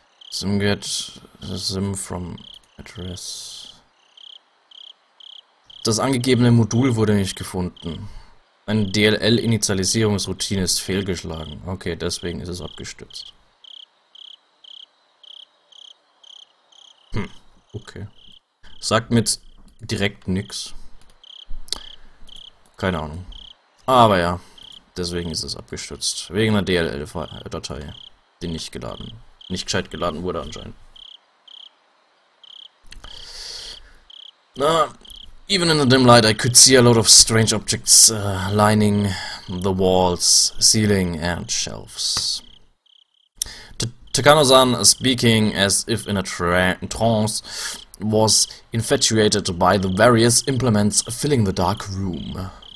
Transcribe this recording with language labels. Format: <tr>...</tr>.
<en>Sim get sim from address.</en> <de>Das angegebene Modul wurde nicht gefunden. Eine DLL-Initialisierungsroutine ist fehlgeschlagen. Okay, deswegen ist es abgestürzt. Okay. Sagt mir jetzt direkt nix. Keine Ahnung. Aber ja, deswegen ist es abgestürzt. Wegen einer DLL-Datei, die nicht gescheit geladen wurde anscheinend.</de> <en>Even in the dim light I could see a lot of strange objects lining the walls, ceiling and shelves. Takano-san, speaking as if in a trance, was infatuated by the various implements filling the dark room.</en>